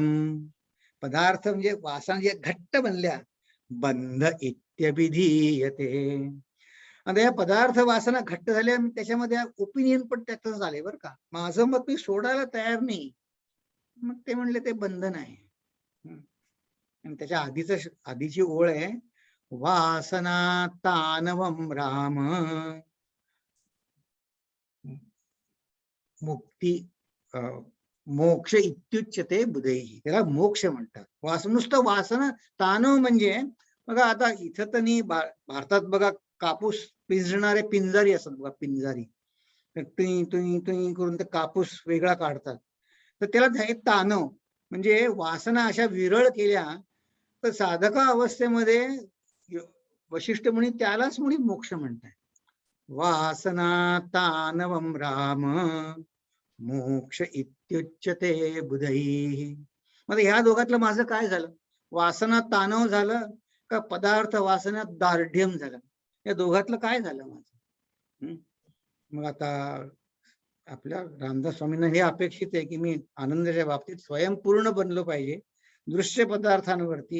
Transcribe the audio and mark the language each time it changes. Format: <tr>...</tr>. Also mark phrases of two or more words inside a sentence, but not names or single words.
<mr>पदार्थ म्हणजे वासना जे घट्ट बनल्या,</mr> <sa>बंध इत्यभिधीयते.</sa> <mr>आता या पदार्थ वासना घट्ट झाल्या, त्याच्यामध्ये ओपिनियन पण त्यातच झाले बरं का. माझं मत मी सोडायला तयार नाही, मग ते म्हणले ते बंधन आहे. आणि त्याच्या आधीची ओळ आहे</mr> <sa>वासना तानवम राम मुक्ती मोक्ष इत्युच्यते बुधैः.</sa> <mr>त्याला मोक्ष म्हणतात. नुसतं वासना तानव म्हणजे बघा, आता इथं तर नाही, भारतात बघा कापूस पिंजणारे पिंजारी असतात बघा, पिंजारी. तर तुई तुई तुई करून ते कापूस वेगळा काढतात, तर त्याला हे तानव म्हणजे वासना अशा विरळ केल्या. तर साधका अवस्थेमध्ये वशिष्ठ मुनी त्यालाच मुनी मोक्ष म्हणतात.</mr> <sa>वासना तानवम राम मोक्ष इत्युच्यते बुधैः.</sa> <mr>मग ह्या दोघातलं माझं काय झालं? वासना तानव झालं का</mr> <sa>पदार्थ वासना दार्ढ्यम</sa> <mr>झालं? या दोघातलं काय झालं माझं? मग आता आपल्या रामदास स्वामींना हे अपेक्षित आहे की मी आनंदाच्या बाबतीत स्वयंपूर्ण बनलो पाहिजे दृश्य पदार्थांवरती.</mr>